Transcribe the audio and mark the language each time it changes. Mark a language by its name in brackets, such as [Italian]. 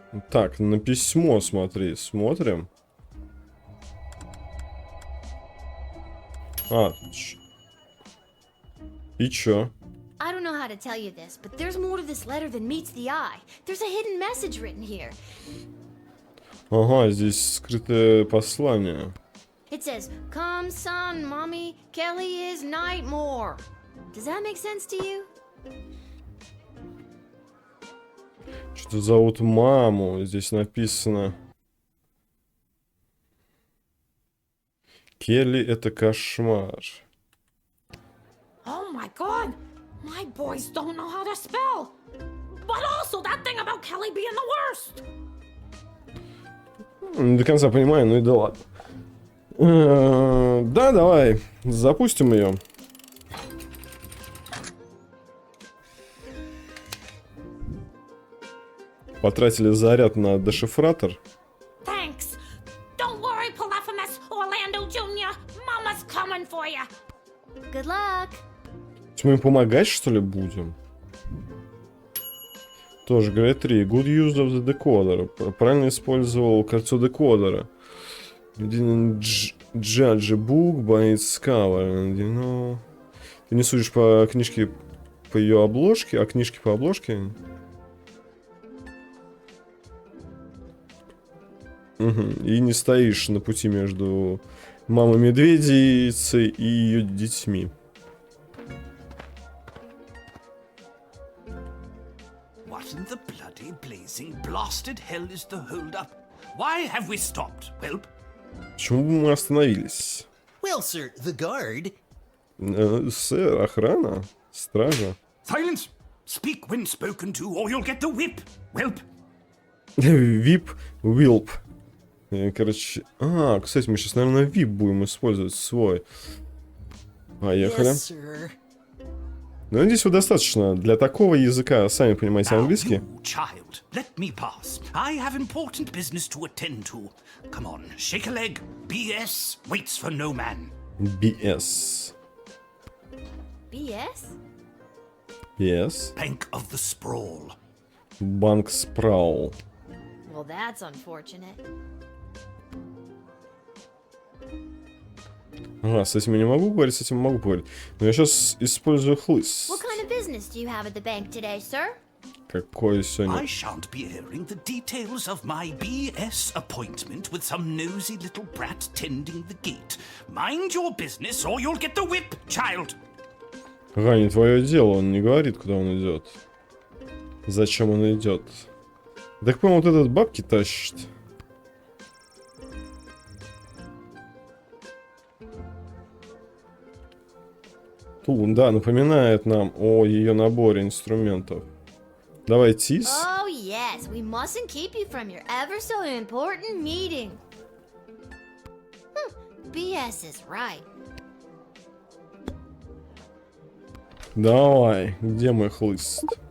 [Russian] Так, на письмо смотри. Смотрим. И чё? [English] I don't know how to tell you this, but there's more to this letter than meets the eye. There's a hidden message written here. [Russian] Ага, здесь скрытое послание. [English] It says, "Come, son, mommy, Kelly is Nightmare." Does that make sense to you? [Russian] Что зовут маму? Здесь написано. Келли — это кошмар. [English] Oh my god! My boys don't know how to spell! But also that thing about Kelly being the worst! [Russian] Не до конца понимаю, ну и да ладно. Да, давай, запустим ее. Потратили заряд на дешифратор. [English] Thanks! Don't worry, Polyphemus, Orlando Jr. Mama's coming for you! Good luck. [Russian] Мы им помогать, что ли, будем? Тоже, говорят, 3. [English] Good use of the decoder. [Russian] Правильно использовал кольцо декодера. [English] Judge a book by its cover. You know... [Russian] Ты не судишь по книжке, по ее обложке, а книжки по обложке? Угу. И не стоишь на пути между мамой-медведицей и ее детьми. [English] What in the bloody blazing blasted hell is the hold-up? Why have we stopped, Whelp? [Russian] Почему мы остановились? [English] Well, sir, the guard... [Russian] Сэр, охрана? Стража? [English] Silence! Speak when spoken to, or you'll get the whip, Whelp! [Russian] Вип, Вилп. Короче... кстати, мы сейчас, наверное, вип будем использовать свой. Поехали. [English] Yes, sir. [Russian] Ну, надеюсь, его достаточно для такого языка, сами понимаете, [English] Now, [Russian] английский. [English] you, child, let me pass. I have important business to attend to. Come on, shake a leg. BS waits for no man. BS. BS? BS. Bank of the Sprawl. [Russian] Банк Спраул. [English] Well, that's unfortunate. [Russian] Ага, с этим я не могу говорить, с этим могу говорить. Но я сейчас использую хлыст. [English] What kind of business do you have at the bank today, sir? [Russian] Какой сегодня? [English] I shan't be airing the details of my BS appointment with some nosy little brat tending the gate. Mind your business or you'll get the whip, child. [Russian] Ага, не твое дело, он не говорит, куда он идет. Зачем он идет? Так, по-моему, вот этот бабки тащит. Да, напоминает нам о ее наборе инструментов. Давай, Тис. [English] Oh, yes. We mustn't keep you from your ever so important meeting. BS is right. [Russian] Давай, где мой хлыст?